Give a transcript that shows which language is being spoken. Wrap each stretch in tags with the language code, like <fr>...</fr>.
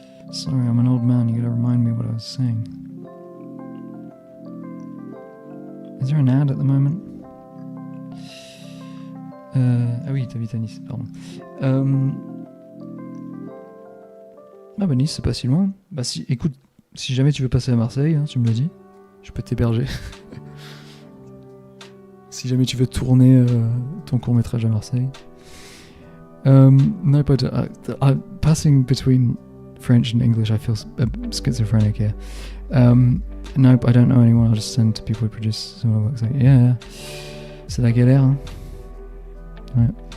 <en>Sorry, I'm an old man. You gotta remind me what I was saying. Is there an ad at the moment?</en> <fr>Ah oui, t'habites à Nice, pardon. Ah bah Nice, c'est pas si loin. Bah si, écoute, si jamais tu veux passer à Marseille, hein, tu me l'as dit, je peux t'héberger. Si jamais tu veux tourner ton court-métrage à Marseille.</fr> <en>No, but passing between French and English, I feel schizophrenic here. No, I don't know anyone. I'll just send to people who produce some of my works. Like, yeah,</en> <fr>c'est la galère. Hein. Ouais.</fr>